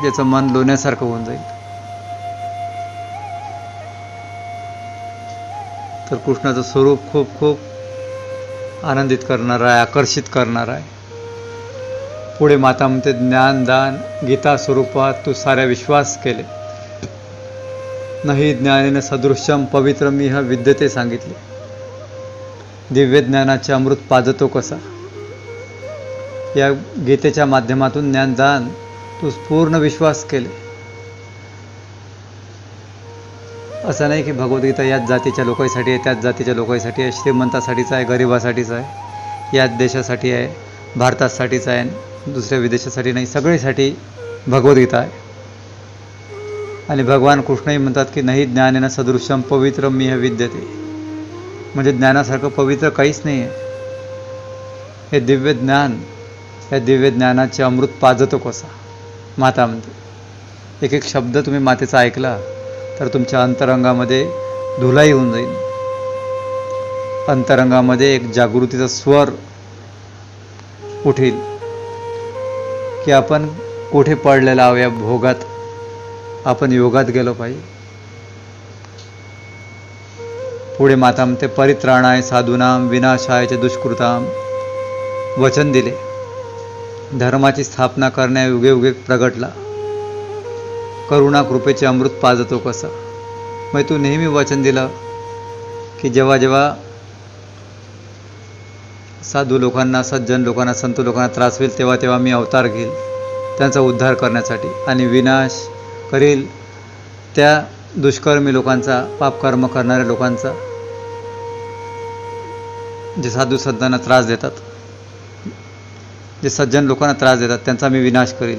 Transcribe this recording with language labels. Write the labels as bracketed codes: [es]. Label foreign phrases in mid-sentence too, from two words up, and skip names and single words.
[mr] ज्याचं मन लोण्यासारखं होऊन जाईल. तर कृष्णाचं स्वरूप खूप खूप आनंदित करणार आहे, आकर्षित करणार आहे. पुढे माता म्हणते, ज्ञान दान गीता स्वरूपात तू साऱ्या विश्वास केले, [sa] नाही ज्ञानेन सदृश्यम पवित्रमिह विद्यते [mr] सांगितले. दिव्य ज्ञानाचे अमृत पाजतो कसा. या गीतेच्या माध्यमातून ज्ञानदान तू पूर्ण विश्वास केले. असं नाही की भगवद्गीता याच जातीच्या लोकांसाठी आहे, त्याच जातीच्या लोकांसाठी आहे, श्रीमंतासाठीच आहे, गरिबासाठीच आहे, याच देशासाठी आहे, भारतासाठीच आहे, दुसऱ्या विदेशासाठी नाही, सगळीसाठी भगवद्गीता आहे. आणि भगवान कृष्णही म्हणतात की [sa] नाही ज्ञानेन सदृश्यम पवित्रमिह विद्यते. [mr] म्हणजे ज्ञानासारखं पवित्र काहीच नाही आहे. हे दिव्य ज्ञान, या दिव्य ज्ञानाचे अमृत पाजतो कसा. माता म्हणते, एक एक शब्द तुम्ही मातेचा ऐकला तर तुमच्या अंतरंगामध्ये धुलाई होऊन जाईल. अंतरंगामध्ये एक जागृतीचा स्वर उठेल की आपण कुठे पडलेला आहोत या भोगात, आपण योगात गेलो पाहिजे. पुढे माता म्हणते, [sa] परित्राणाय साधूनाम विनाशायच दुष्कृताम. [mr] वचन दिले धर्माची स्थापना करण्या [sa] युगे युगे [mr] प्रगटला, करुणा कृपेचे अमृत पाजतो कसा. मग तू नेहमी वचन दिलं की जेव्हा जेव्हा साधू लोकांना, सज्जन लोकांना, संत लोकांना त्रास होईल तेव्हा तेव्हा मी अवतार घेईल त्यांचा उद्धार करण्यासाठी आणि विनाश करील त्या दुष्कर्मी लोकांचा, पापकर्म करणाऱ्या लोकांचा, जे साधू संतांना त्रास देतात, जे सज्जन लोकांना त्रास देतात त्यांचा मी विनाश करील.